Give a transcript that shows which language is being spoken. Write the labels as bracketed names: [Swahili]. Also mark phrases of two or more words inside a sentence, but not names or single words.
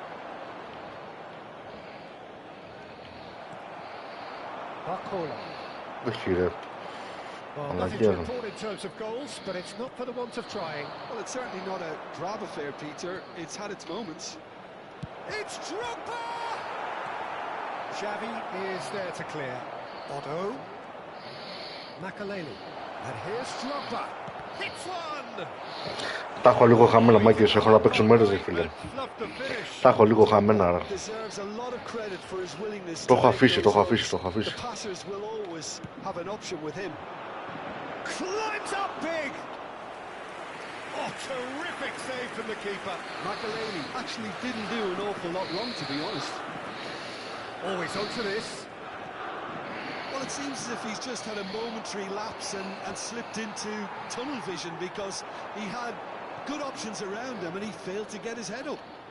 [English] Barcola. [Greek] Όχι ρε. [English] Well, nothing to report in terms of goals, but it's not for the want of trying. Well, it's certainly not a grab affair, Peter. It's had its moments. It's Drogba! Xavi is there to clear. Otto. Makaleli. And here's Drogba. Hits one! [Greek] Τα έχω λίγο χαμένα, Μάκης, έχω να παίξω μέρες, ρε φίλε. Τα έχω λίγο χαμένα, ρε. Το έχω αφήσει. [English] Climbs up big! Oh, terrific save from the keeper. Makaleli actually didn't do an awful lot wrong, to be honest. Always onto this. Well, it seems as if he's just had a momentary lapse and slipped into tunnel vision because he had good options around him and he failed to get his head up.